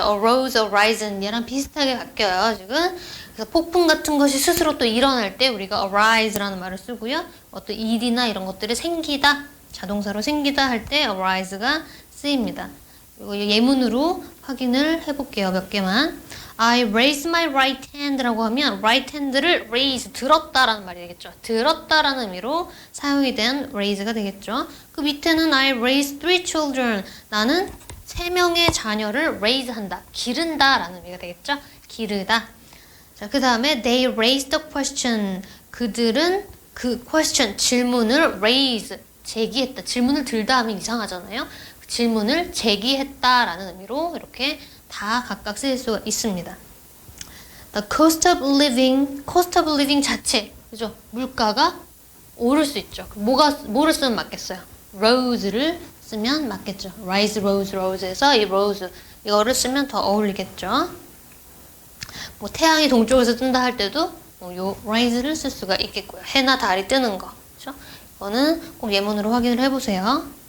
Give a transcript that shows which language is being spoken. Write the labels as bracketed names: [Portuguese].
[Korean] arose, arisen 얘랑 비슷하게 바뀌어요. 지금. 그래서 폭풍 같은 것이 스스로 또 일어날 때 우리가 arise라는 말을 쓰고요. 어떤 일이나 이런 것들이 생기다, 자동사로 생기다 할 때 arise가 쓰입니다. 그리고 예문으로 확인을 해볼게요. 몇 개만. [English] I raise my right hand [Korean] 라고 하면 right hand를 raise, 들었다라는 말이 되겠죠. 들었다라는 의미로 사용이 된 raise가 되겠죠. 그 밑에는 [English] I raise 3 children. [Korean] 나는 3명의 자녀를 raise 한다, 기른다 라는 의미가 되겠죠. 기르다. 자, 그 다음에 [English] they raised the question. [Korean] 그들은 그 question, 질문을 raise, 제기했다. 질문을 들다 하면 이상하잖아요. 질문을 제기했다 라는 의미로 이렇게 다 각각 쓰일 수가 있습니다. The cost of living 자체, 그죠? 물가가 오를 수 있죠. 뭐를 쓰면 맞겠어요? rose를 쓰면 맞겠죠. rise, rose에서 이 rose 이거를 쓰면 더 어울리겠죠. 뭐 태양이 동쪽에서 뜬다 할 때도 요 rise를 쓸 수가 있겠고요. 해나 달이 뜨는 거, 그렇죠? 이거는 꼭 예문으로 확인을 해보세요.